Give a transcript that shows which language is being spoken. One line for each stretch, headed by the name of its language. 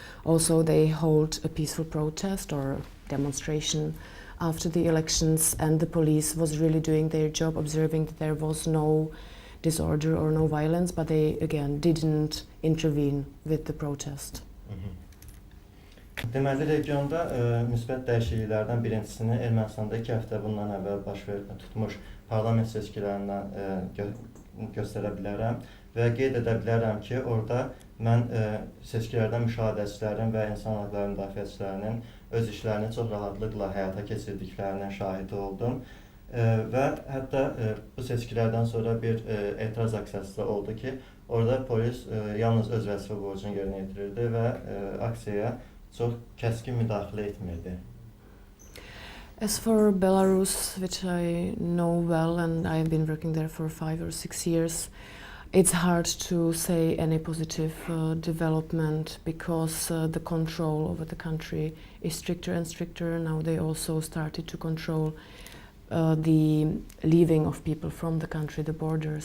English: Also, they hold a peaceful protest or demonstration after the elections, and the police was really doing their job, observing that there was no disorder or no violence, but they, again, didn't intervene with the protest.
Azerbaijani: Deməli, regionda müsbət dəyişikliklərdən birincisini Ermənistanda 2 həftə bundan əvvəl tutmuş parlament seçkilərindən göstərə bilərəm və qeyd edə bilərəm ki, orada mən seçkilərdən müşahidəçilərin və insan hüquqları müdafiəçilərinin öz işlərini çox rahatlıqla həyata keçirdiklərinin şahidi oldum. Və hətta bu seçkilərdən sonra bir etiraz aksiyası da oldu ki, orada polis yalnız öz vəzifə borcunu yerinə yetirirdi və aksiyaya çox kəskin müdaxilə etmirdi.
English: As for Belarus, which I know well and I've been working there for 5 or 6 years, it's hard to say any positive development because the control over the country is stricter and stricter. Now they also started to control the leaving of people from the country, the borders.